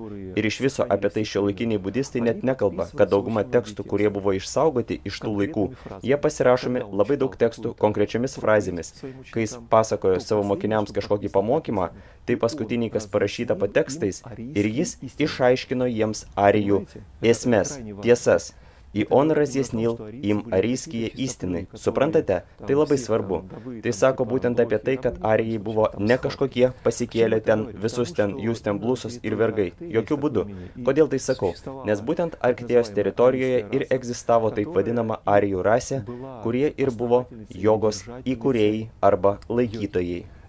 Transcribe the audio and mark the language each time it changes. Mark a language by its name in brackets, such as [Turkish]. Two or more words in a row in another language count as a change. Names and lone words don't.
[Lithuanian] Ir iš viso apie tai šiuolaikiniai budistai net nekalba, kad dauguma tekstų, kurie buvo išsaugoti iš tų laikų, jie pasirašomi labai daug tekstų konkrečiomis frazėmis. Kai jis pasakojo savo mokiniams kažkokį pamokymą, tai paskutiniai, kas parašyta po tekstais, ir jis išaiškino jiems arijų esmes, tiesas. [Russian] И он разъяснил им арийские истины. [Lithuanian] Suprantate? Tai labai svarbu. Tai sako būtent apie tai, kad arijai buvo ne kažkokie pasikėlę ten, visus ten, jūs ten blusos ir vergai. Jokių būdų. Kodėl tai sakau? Nes būtent Arktijos teritorijoje ir egzistavo taip vadinama arijų rasė, kurie ir buvo jogos įkūrėjai arba laikytojai.